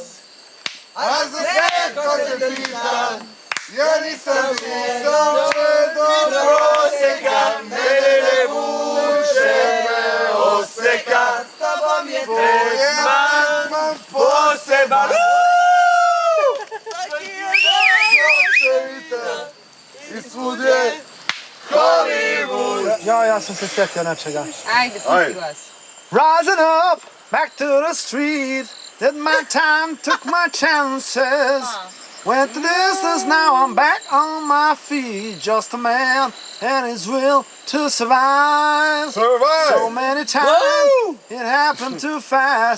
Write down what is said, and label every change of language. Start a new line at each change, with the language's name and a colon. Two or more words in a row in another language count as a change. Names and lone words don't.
Serbian: A za sve ko te pitam, ja nisam do proseka, mene ne vuče me oseka. S tobom je tretman poseban. I svud je Hollywood. Ja sam se sjetio nečega. Ajde, pusti glas.
English: Rising up, back to the street, did my time, took my chances. Went the distance, now I'm back on my feet. Just a man and his will to survive. So many times it happened too fast.